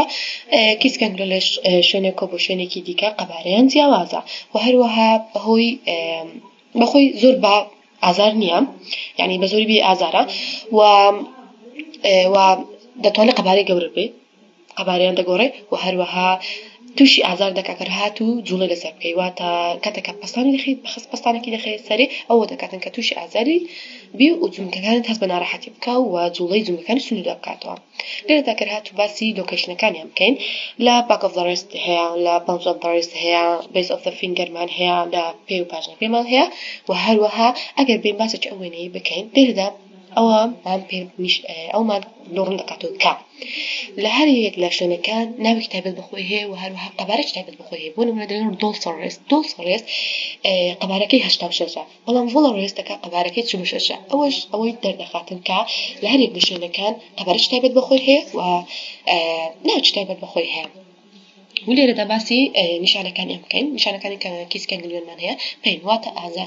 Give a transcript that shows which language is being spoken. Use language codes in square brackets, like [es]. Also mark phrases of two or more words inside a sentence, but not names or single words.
[ckb] کیسە کەنگلیۆن لە شوێنێک کۆ بۆ شوێنێکی دیکە قەبارەیان جیاوازە و هەروەها بەخۆی زۆر بە ئازار نییە، یعنی بە زۆری بێ ئازارە و دەتوانێت قەبارەی گەورە بێ قەبارەیان دەگۆڕێ و هەروەها تووشی ئازار دەکات کە هات و جوڵەی لەسەر بکەی واتە کاتێکە پەستانی دەخەیت بەخس پەستانێکی دەخەیت سەرێ ئەوە دەکاتن کە تووشی ئازاری بێ و جونگەکانت هەست بە ناڕەحەتی بکە و جوڵەی جونگەکانی سنووردا بکاتەوە. لێرەدا کە هات و باسی لۆکیشنەکانیان بکەین لە [en] back of the wrist [ckb] هەیە، لە [en] palms of the wrist [ckb] هەیە، [en] base of the finger [ckb] مان هەیە، لە پێ و پاژنە پێمان هەیە و هەروەها ئەگەر بێن باسێکی ئەو وێنەیە بکەین لێرەدا ئەومان لۆڕن دەکاتەوە کە لە هەر یەک لە شوێنەکان ناوێکی تایبەت بەخۆی هەیە و هەروەها قەبارەی تایبەت بەخۆی هەیە. بۆ نمونە دەڵێن [en] dorsal wrist [ckb] قەبارەکەی 86 بەڵام [en] volar wrist [ckb] دەکا قەبارەکەی 46 ئەوەی دەردەخاتن کە لە هەر یەک لە شوێنەکان قەبارەی تایبەت بەخۆی هەیە و ناوێکی تایبەت بەخۆی هەیە. و لێرەدا باسی نیشانەکانی ئەم بکەین نیشانەکانی کە کیسە کەنگلیۆنمان هەیە پێین واتە ئازار.